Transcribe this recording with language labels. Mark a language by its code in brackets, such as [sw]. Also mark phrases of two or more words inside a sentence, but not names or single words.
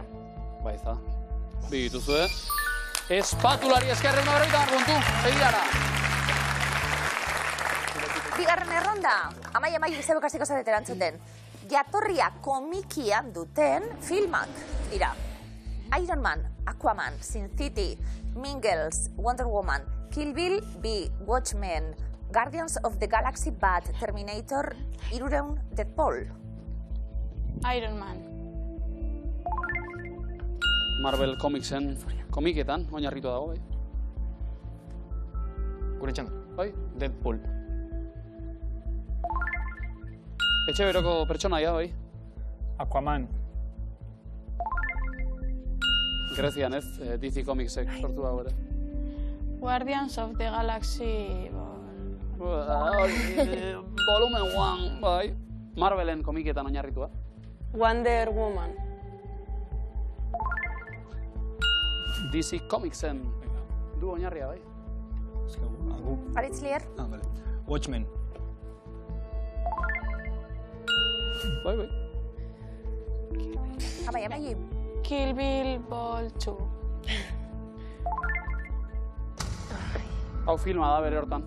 [eu] Ba, ez da. Bi dituzue. Espatulari eskerren da puntu. Segiara. Bigarren erronda, amai, zeuk hasiko zarete erantzuten. Jatorria komikian duten filmak dira. Iron Man, Aquaman, Sin City, Mean Girls, Wonder Woman, Kill Bill, B, Watchmen, Guardians of the Galaxy Bat, Terminator, 300, Deadpool. Iron Man. Marvel Comicsen komiketan, oinarritu dago, bai. Gure txanda. Bai? Deadpool. Etxe beroko pertsonaia, bai. Aquaman. Grezian ez, DC Comicsek sortu dago ere. Guardians of the Galaxy... Volumen 1, bai. Marvelen komiketan oinarritua. Wonder Woman. DC Comicsen du oinarria, bai. Aritz Lier? Vale. Watchmen. Bai. Amai. Kill Bill Vol 2. Hau filma da bere hortan.